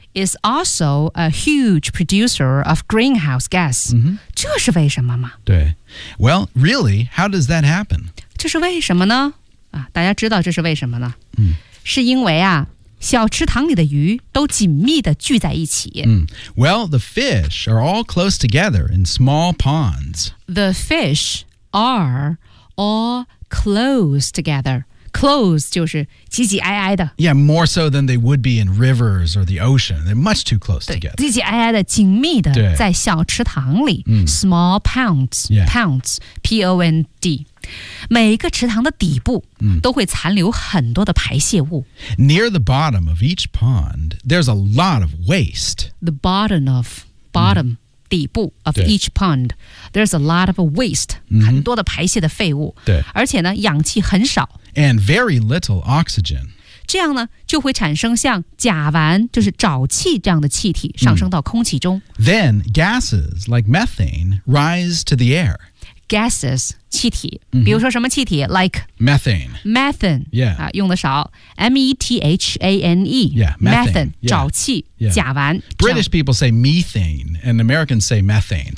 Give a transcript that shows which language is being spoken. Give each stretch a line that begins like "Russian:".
English: Is also a huge producer of greenhouse gas.、 Mm-hmm.
Chinese: 这是为什么吗？对。
English: Well, really, how does that happen?
Chinese: 这是为什么呢？啊，大家知道这是为什么呢？嗯，是因为啊，小池塘里的鱼都紧密地聚在一起。嗯。
English: Well, the fish are all close together in small ponds. The fish are all close together.
Chinese: Close 就是挤挤挨挨的。
English: Yeah, more so than they would be in rivers or the ocean. They're much too close
Chinese: 对
English: together.
Chinese: 挤挤挨挨的，紧密的，在小池塘里。嗯、
English: small ponds,、 yeah.
Chinese: ponds, P-O-N-D. 每一个池塘的底部、嗯、都会残留很多的排泄物。
English: Near the bottom of each pond, there's a lot of waste. The bottom of, bottom,、嗯、底部 of each pond, there's a lot of waste.、嗯、
Chinese: 很多的排泄的废物。对。而且呢，氧气很少。
English: And very little oxygen.
Chinese: 这样呢，就会产生像甲烷，就是沼气这样的气体上升到空气中。 Mm.
English: Then gases like methane rise to the air.
Chinese: Gases, 气体。比如说什么气体 ？Like
English: methane. Methane. Yeah.
Chinese: 啊，用的少。Methane.
English: Yeah. Methane.
Chinese: Methane 沼气。
English: Yeah.
Chinese: 甲烷。
English: British people say methane, and Americans say methane.